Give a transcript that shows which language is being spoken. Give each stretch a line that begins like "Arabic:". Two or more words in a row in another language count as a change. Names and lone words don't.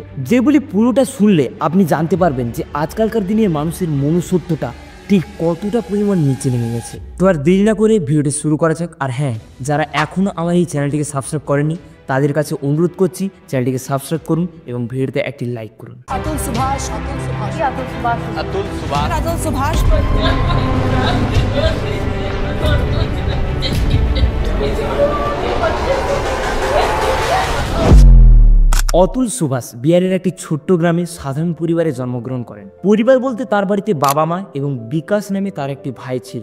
Bangla: যেগুলি পুরোটা শুনলে আপনি জানতে পারবেন যে আজকালকার দিনের মানুষের মনুষ্যত্বটা ঠিক কতটা পরিমাণ নিচে নেমে গেছে। তো আর দেরি না করে ভিডিওটি শুরু করা যাক। আর হ্যাঁ, যারা এখনও আমার এই চ্যানেলটিকে সাবস্ক্রাইব করেনি তাদের কাছে অনুরোধ করছি, চ্যানেলটিকে সাবস্ক্রাইব করুন এবং ভিডিওতে একটি লাইক করুন। अतुल सुभाष अतुल सुभाष अतुल सुभाष अतुल सुभाष अतुल सुभाष অতুল সুভাষ বিহারের একটি ছোট্ট গ্রামে সাধারণ পরিবারে জন্মগ্রহণ করেন। পরিবার বলতে তার বাড়িতে বাবা মা এবং বিকাশ নামে তার একটি ভাই ছিল।